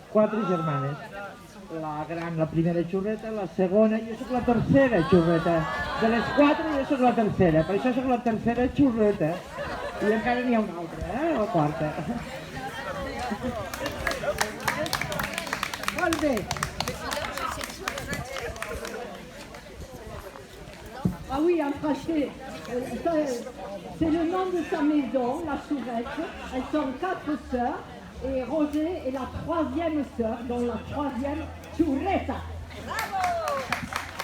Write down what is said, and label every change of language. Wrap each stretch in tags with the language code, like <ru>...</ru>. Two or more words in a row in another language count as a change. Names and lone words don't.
<ca>La gran, la primera xurreta, la segona, jo sóc la tercera xurreta. De les quatre jo sóc la tercera, per això sóc la tercera xurreta. I encara n'hi ha una altra, la quarta. Molt bé.</ca> <fr>Ah oui, en français, c'est le nom de sa maison, la Chourette. Elles sont 4 sœurs et Roger est la 3e sœur, donc la 3e Chouretta.</fr>